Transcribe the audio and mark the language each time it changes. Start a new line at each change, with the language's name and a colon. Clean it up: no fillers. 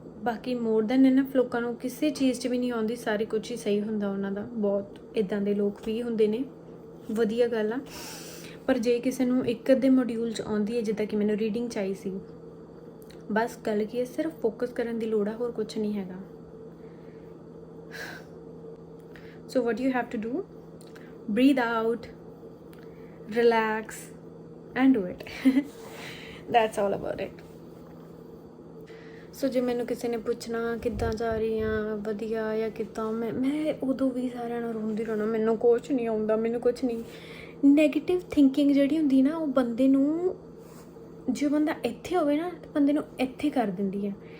Punjabi: ਬਾਕੀ
English: more than enough
Punjabi: ਲੋਕਾਂ ਨੂੰ ਕਿਸੇ ਚੀਜ਼ 'ਚ ਵੀ ਨਹੀਂ ਆਉਂਦੀ, ਸਾਰੇ ਕੁਝ ਹੀ ਸਹੀ ਹੁੰਦਾ ਉਹਨਾਂ ਦਾ। ਬਹੁਤ ਇੱਦਾਂ ਦੇ ਲੋਕ ਵੀ ਹੁੰਦੇ ਨੇ, ਵਧੀਆ ਗੱਲ ਆ। ਪਰ ਜੇ ਕਿਸੇ ਨੂੰ ਇੱਕ ਅੱਧੇ ਮੋਡਿਊਲ 'ਚ ਆਉਂਦੀ ਹੈ, ਜਿੱਦਾਂ ਕਿ ਮੈਨੂੰ ਰੀਡਿੰਗ 'ਚ ਆਈ ਸੀ, ਬਸ ਗੱਲ ਕੀ ਹੈ, ਸਿਰਫ ਫੋਕਸ ਕਰਨ ਦੀ ਲੋੜ ਆ, ਹੋਰ ਕੁਝ ਨਹੀਂ ਹੈਗਾ।
English: So what you have to do, breathe out, relax and do it। That's all about it।
Punjabi: ਸੋ ਜੇ ਮੈਨੂੰ ਕਿਸੇ ਨੇ ਪੁੱਛਣਾ ਕਿੱਦਾਂ ਜਾ ਰਹੀ ਆ, ਵਧੀਆ ਜਾਂ ਕਿੱਦਾਂ, ਮੈਂ ਉਦੋਂ ਵੀ ਸਾਰਿਆਂ ਨਾਲ ਰੋਂਦੀ ਰਹਿਣਾ, ਮੈਨੂੰ ਕੁਛ ਨਹੀਂ ਆਉਂਦਾ, ਮੈਨੂੰ ਕੁਛ ਨਹੀਂ। ਨੈਗੇਟਿਵ ਥਿੰਕਿੰਗ ਜਿਹੜੀ ਹੁੰਦੀ ਨਾ, ਉਹ ਬੰਦੇ ਨੂੰ, ਜੇ ਬੰਦਾ ਇੱਥੇ ਹੋਵੇ ਨਾ, ਤਾਂ ਬੰਦੇ ਨੂੰ ਇੱਥੇ ਕਰ ਦਿੰਦੀ ਹੈ।